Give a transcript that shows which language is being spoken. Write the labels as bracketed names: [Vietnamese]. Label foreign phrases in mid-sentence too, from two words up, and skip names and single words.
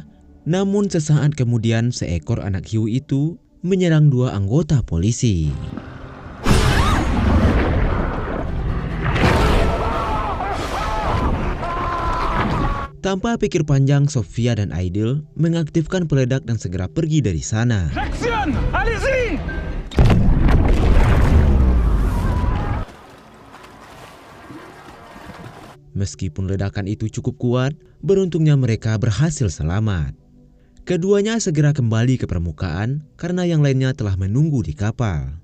[Indonesian] Namun sesaat kemudian seekor anak hiu itu menyerang 2 anggota polisi. Tanpa pikir panjang, Sofia dan Aidil mengaktifkan peledak dan segera pergi dari sana. [French] Action! Allez-y! [Indonesian] Meskipun ledakan itu cukup kuat, beruntungnya mereka berhasil selamat. Keduanya segera kembali ke permukaan karena yang lainnya telah menunggu di kapal.